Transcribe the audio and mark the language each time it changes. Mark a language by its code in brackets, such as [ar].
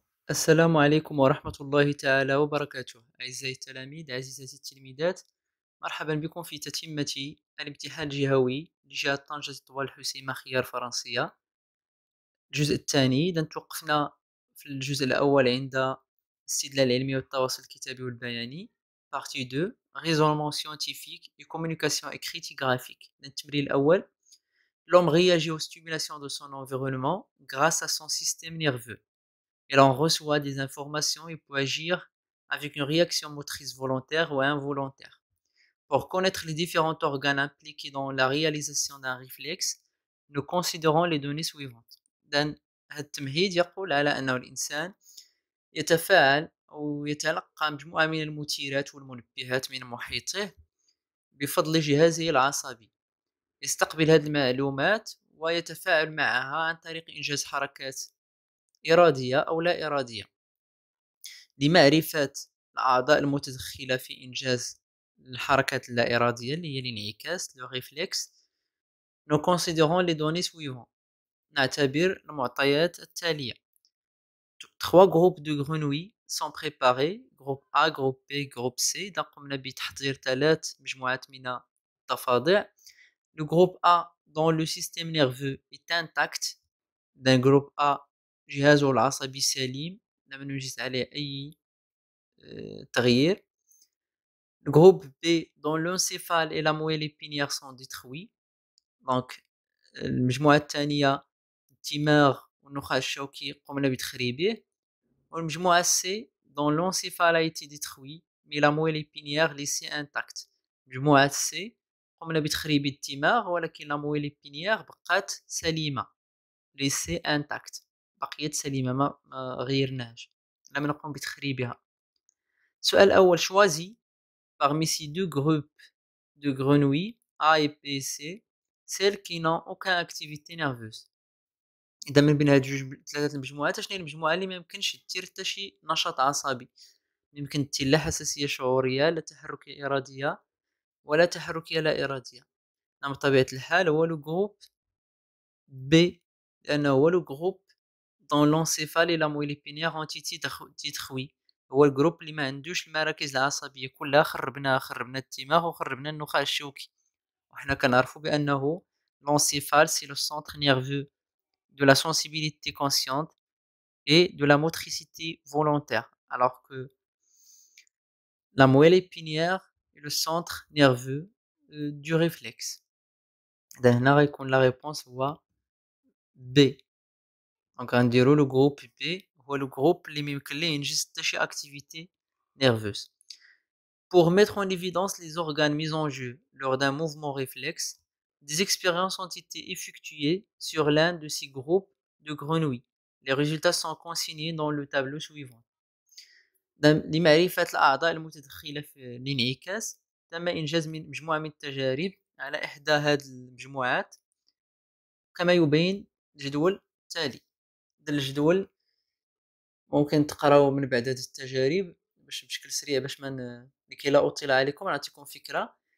[ar] السلام عليكم ورحمة الله تعالى وبركاته. أعزائي التلاميذ، عزيزاتي التلميذات، مرحبا بكم في تتمة الامتحان الجهوي لجهة طنجة الطوال الحسيمة خيار فرنسية. الجزء الثاني، إذا توقفنا في الجزء الأول عند الاستدلال العلمي والتواصل الكتابي والبياني. [fr] Partie 2 raisonnement scientifique et communication écrite et graphique. [ar] التمرين الأول: [fr] L'homme réagit aux stimulations de son environnement grâce à son système nerveux. Il en reçoit des informations et peut agir avec une réaction motrice volontaire ou involontaire. Pour connaître les différents organes impliqués dans la réalisation d'un réflexe, nous considérons les données suivantes. [ar] إذن هذا التمهيد يقول على أنه الإنسان يتفاعل أو يتلقى مجموعة من المثيرات والمنبهات من محيطه بفضل جهازه العصبي. يستقبل هذه المعلومات ويتفاعل معها عن طريق إنجاز حركات إرادية أو لا إرادية. لمعرفة الأعضاء المتدخلة في إنجاز الحركات اللا إرادية اللي هي الانعكاس لو ريفلكس، [fr] nous considérons les données suivantes. [ar] نعتبر المعطيات التالية. [fr] Trois groupes de grenouilles sont préparés: groupe A, groupe B, groupe C. [ar] إذا قمنا بتحضير 3 مجموعات من الضفادع. [fr] Le groupe A dont le système nerveux est intact. d'un groupe A [ar] جهازه العصبي سليم، لم نجد عليه أي تغيير. [fr] Le groupe B dont l'encéphale et la moelle épinière sont détruits. [ar] Donc المجموعة الثانية الدماغ والنخاع الشوكي قمنا بتخريبه. [fr] والمجموعة C dont l'encéphale a été détruit mais la moelle épinière laissée intacte. [ar] مجموعة C قمنا بتخريب الدماغ ولكن la moelle épinière بقات سليمة، [fr] laissée intacte، [ar] بقيت سليمة ما غيرناهاش، لم نقم بتخريبها. السؤال الأول: [fr] choisis parmi ces deux groupes de grenouilles A et B et C celles qui n'ont aucune activité nerveuse. [ar] إذا من بين هاد ثلاثة المجموعات شنو هي المجموعة اللي ما يمكنش دير حتى شي نشاط عصبي، ما يمكن دير لا حساسية شعورية لا تحركية إرادية ولا تحركية لا إرادية. نعم، بطبيعة الحال هو [fr] لو جروب B، [ar] لأنه هو [fr] لو جروب dont l'encéphale et la moelle épinière ont été détruits. [ar] هو الجروب اللي ما عندوش المراكز العصبية كلها خربنا الدماغ وخربنا النخاع الشوكي. وحنا كنعرفوا بأنه [fr] l'encéphale c'est le centre nerveux de la sensibilité consciente et de la motricité volontaire, alors que la moelle épinière est le centre nerveux du réflexe. [ar] هنا غيكون la réponse هو B. Donc غنديرو le groupe B هو le groupe اللي ميمكن ليه ينجز حتى شي [fr] activité nerveuse. Pour mettre en évidence les organes mis en jeu lors d'un mouvement réflexe, des expériences ont été effectuées sur l'un de ces groupes de grenouilles. Les résultats sont consignés dans le tableau suivant. [ar] لمعرفة الأعضاء المتدخلة في الانعكاس، تم إنجاز مجموعة من التجارب على إحدى هذه المجموعات كما يبين الجدول التالي. الجدول ممكن تقراو من بعد هذه التجارب بشكل سريع باش لكي لا أطيل عليكم نعطيكم فكرة.